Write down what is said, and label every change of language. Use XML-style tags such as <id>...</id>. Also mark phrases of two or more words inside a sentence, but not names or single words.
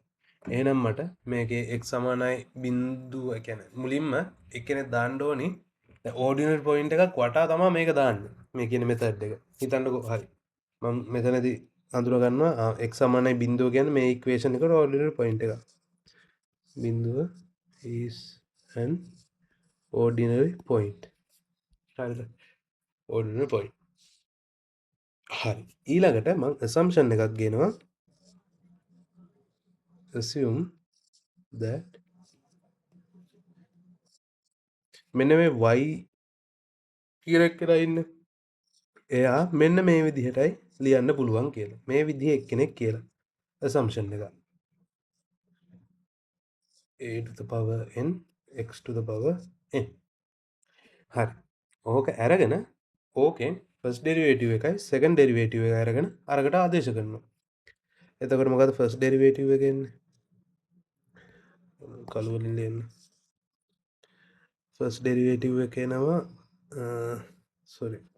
<si>එහෙනම් මට මේකේ x සමානයි බිංදුව කියන්නේ මුලින්ම එක්කෙනෙක් දාන්න ඕනි</si> <en>ordinary point</en> <si>එකක් වටා තමයි මේක දාන්නේ. මේ කියන මෙතඩ් එක. හිතන්නකෝ හරි. මම මෙතනදී අඳුර ගන්නවා x සමානයි බිංදුව කියන්නේ මේ ඉක්වේෂන් එකට</si> <en>ordinary point</en> <si>එක.</si> <en>බිංදුව is an ordinary point. හරිද? ordinary point.</en> <si>හරි. ඊළඟට මම assumption එකක් ගේනවා.</si> <en>assume that</en> <si>මෙන්න මේ y කියලා කියලා ඉන්නේ. එයා මෙන්න මේ විදිහටයි ලියන්න පුළුවන් කියලා. මේ විදිහ එක්කෙනෙක් කියලා. assumption එක.</si> <en>a to the power n x to the power n.</en> <si>හරි. ඕක අරගෙන ඕකෙන්</si> <en>first derivative</en> <si>එකයි</si> <en>second derivative</en> <si>එක අරගෙන අරකට ආදේශ කරනවා. එතකොට මොකද</si> <en>first derivative</en> <si>එක එන්නේ? කළු වලින් ලියන්න.</si> <en>first derivative</en> <si>එක එනවා සෝරි.</si>